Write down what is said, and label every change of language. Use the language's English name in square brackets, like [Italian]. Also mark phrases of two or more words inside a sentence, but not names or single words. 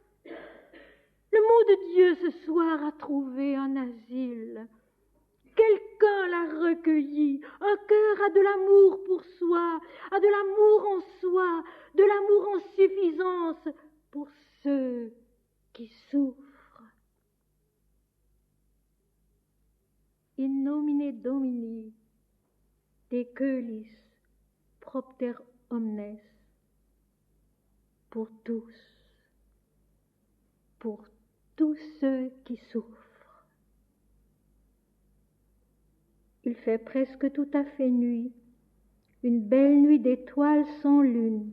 [French] Le mot de Dieu ce soir a trouvé un asile. Quelqu'un l'a recueilli accueilli. Un cœur a de l'amour pour soi, a de l'amour en soi, de l'amour en suffisance pour ceux qui souffrent. [Latin] In nomine Domini, de coelis, propter omnes, [French] pour tous ceux qui souffrent. Il fait presque tout à fait nuit, une belle nuit d'étoiles sans lune.